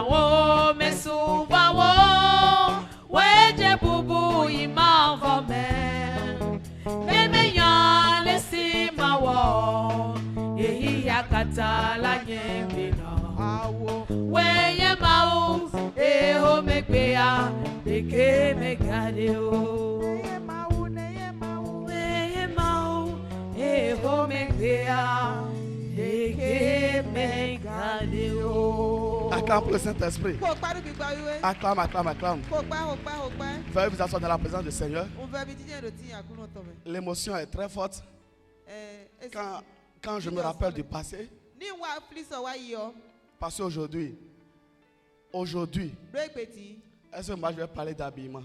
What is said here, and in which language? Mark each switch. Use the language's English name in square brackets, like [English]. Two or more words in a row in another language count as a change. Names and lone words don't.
[Ewe] o mesuba wo weje bubu imavo me memenya lesi mawo ehi yakata la nyembina weye mau eho megbea deke megade o weye mau eho megbea deke megade o. [French] Acclame pour le Saint-Esprit. Acclame, acclame, acclame. Veuillez vous asseoir dans la présence du Seigneur. L'émotion est très forte. Quand je me rappelle du passé, parce qu'aujourd'hui, est-ce que moi je vais parler d'habillement?